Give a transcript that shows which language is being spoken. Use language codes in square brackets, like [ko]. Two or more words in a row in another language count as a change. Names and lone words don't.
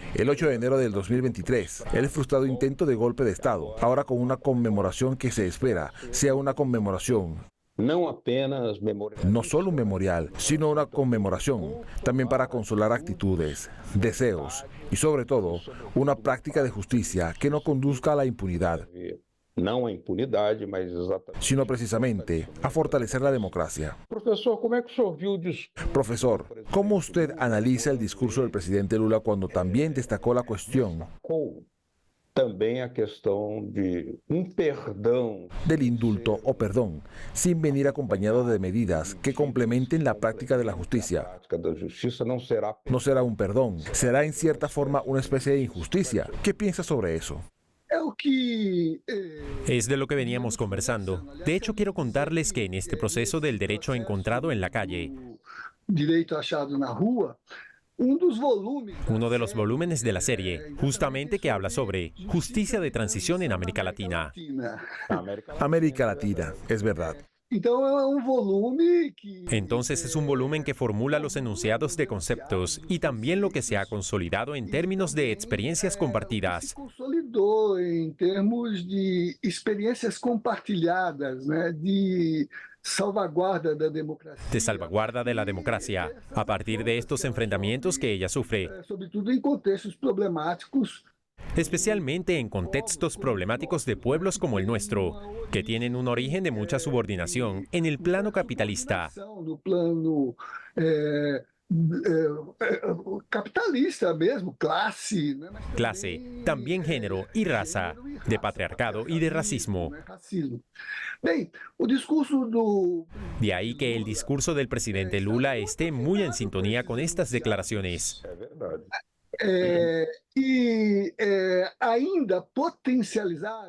[es] El 8 de enero del 2023, el frustrado intento de golpe de Estado, ahora con una conmemoración que se espera sea una conmemoración, [pt] Não apenas memorial. [es] no solo un memorial, sino una conmemoración, también para consolar actitudes, deseos y sobre todo una práctica de justicia que no conduzca a la impunidad, [pt] Não a impunidade, mas exatamente. [es] sino precisamente a fortalecer la democracia. [pt] Professor, como é que o senhor viu o discurso? [es] Profesor, ¿cómo usted analiza el discurso del presidente Lula cuando también destacó la cuestión [pt] também a questão de perdão. [es] Del indulto o perdón, sin venir acompañado de medidas que complementen la práctica de la justicia. [pt] A prática da justiça não será. [es] No será un perdón, será en cierta forma una especie de injusticia. ¿Qué piensas sobre eso? Es de lo que veníamos conversando. De hecho, quiero contarles que en este proceso del derecho encontrado en la calle, [pt] Direito achado na rua, [es] uno de los volúmenes de la serie, justamente que habla sobre justicia de transición en América Latina. América Latina, es verdad. Entonces es un volumen que formula los enunciados de conceptos y también lo que se ha consolidado en términos de experiencias compartidas. [pt] Se consolidou em termos de experiências compartilhadas, né, de salvaguarda da democracia. [es] De salvaguarda de la democracia, a partir de estos enfrentamientos que ella sufre, [pt] Sobretudo em contextos problemáticos, [es] especialmente en contextos problemáticos de pueblos como el nuestro, que tienen un origen de mucha subordinación en el plano capitalista. [pt] no plano capitalista mesmo, classe. Né, mas [es] Clase, también género y raza, de patriarcado y de racismo. [pt] racismo. Bem, o discurso do [es] De ahí que el discurso del presidente Lula esté muy en sintonía con estas declaraciones. [pt] É verdade. Ainda potencializado